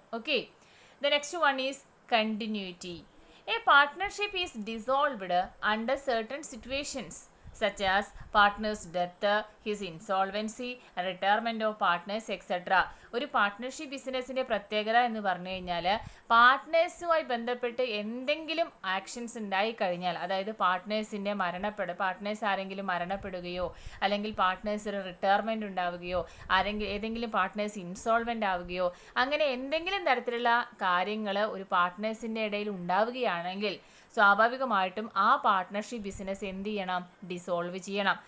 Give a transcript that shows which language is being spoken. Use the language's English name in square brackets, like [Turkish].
[English] Okay, the next one is continuity. A partnership is dissolved under certain situations such as partner's death, his insolvency, retirement of partners, etc. [Malayalam] ഒരു partnership ബിസിനസ്സിൻ്റെ പ്രത്യേകത എന്ന് പറഞ്ഞു കഴിഞ്ഞാൽ പാർട്ട്നേഴ്സുമായി ബന്ധപ്പെട്ട് എന്തെങ്കിലും ആക്ഷൻസ് ഉണ്ടായി കഴിഞ്ഞാൽ, അതായത് പാർട്ട്നേഴ്സ് ആരെങ്കിലും മരണപ്പെടുകയോ അല്ലെങ്കിൽ പാർട്ട്നേഴ്സിന് റിട്ടയർമെൻറ്റ് ഉണ്ടാവുകയോ ഏതെങ്കിലും പാർട്ട്നേഴ്സ് ഇൻസോൾവെൻ്റ് ആവുകയോ അങ്ങനെ എന്തെങ്കിലും തരത്തിലുള്ള കാര്യങ്ങൾ ഒരു പാർട്ട്നേഴ്സിൻ്റെ ഇടയിൽ ഉണ്ടാവുകയാണെങ്കിൽ സ്വാഭാവികമായിട്ടും ആ പാർട്ട്ണർഷിപ്പ് ബിസിനസ് എന്ത് ചെയ്യണം, ഡിസോൾവ് ചെയ്യണം.